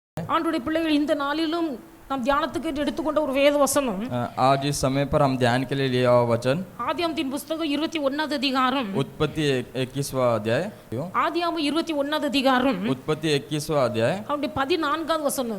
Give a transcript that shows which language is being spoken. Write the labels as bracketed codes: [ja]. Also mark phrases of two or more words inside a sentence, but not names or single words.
[ta] ஆண்டவருடைய பிள்ளைகள் இந்த நாளிலும் நாம் தியானத்துக்கு எடுத்துக்கொண்ட ஒரு வேத வசனம் [hi] आज इस समय पर हम ध्यान के लिए लिया हुआ वचन [ta] ஆதியாகமத்தின் புத்தகம் 21வது அதிகாரம் [hi] उत्पत्ति 21वां अध्याय [ta] ஆதியாகமம் 21வது அதிகாரம் [hi] उत्पत्ति 21वां अध्याय [ta] அவருடைய 14வது வசனம்